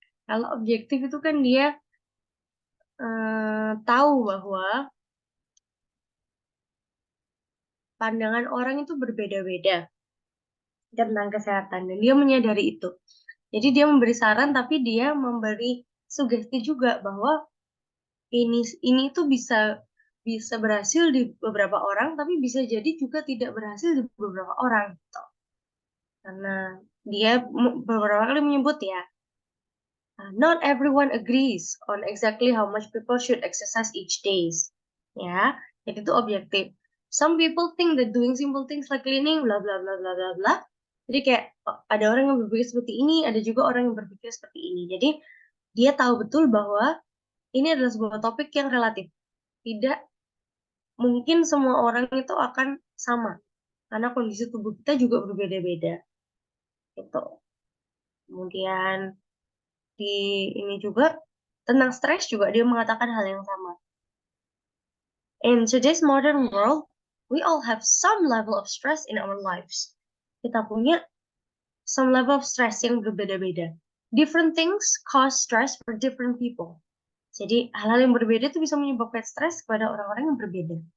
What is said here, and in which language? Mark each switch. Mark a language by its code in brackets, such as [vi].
[id] Kalau objektif itu kan dia tahu bahwa pandangan orang itu berbeda-beda tentang kesehatan dan dia menyadari itu. Jadi dia memberi saran tapi dia memberi sugesti juga bahwa ini tuh bisa bisa berhasil di beberapa orang, tapi bisa jadi juga tidak berhasil di beberapa orang gitu. Karena dia beberapa kali menyebut ya, [en] not everyone agrees on exactly how much people should exercise each days. [id] Ya, jadi itu objektif. [en] Some people think that doing simple things like cleaning, bla bla bla bla bla bla. [id] Jadi kayak ada orang yang berpikir seperti ini, ada juga orang yang berpikir seperti ini. Jadi dia tahu betul bahwa ini adalah sebuah topik yang relatif. Tidak mungkin semua orang itu akan sama. Karena kondisi tubuh kita juga berbeda-beda. Gitu. Kemudian di ini juga tentang stres juga dia mengatakan hal yang sama. [en] In today's modern world, we all have some level of stress in our lives. [id] Kita punya [en] some level of stress [id] yang berbeda-beda. [en] Different things cause stress for different people. [id] Jadi hal-hal yang berbeda itu bisa menyebabkan stres kepada orang-orang yang berbeda.